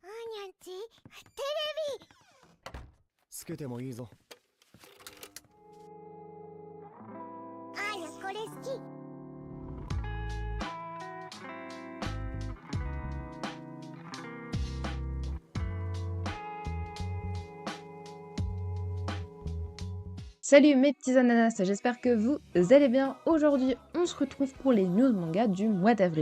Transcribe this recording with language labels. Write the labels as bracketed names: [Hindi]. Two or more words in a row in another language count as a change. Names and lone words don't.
[Japanese] にゃんちテレビつけてもいいぞ。あーやこれ好き。 [French] Salut mes petits ananas, j'espère que vous allez bien. Aujourd'hui, on se retrouve pour les news manga du mois d'avril.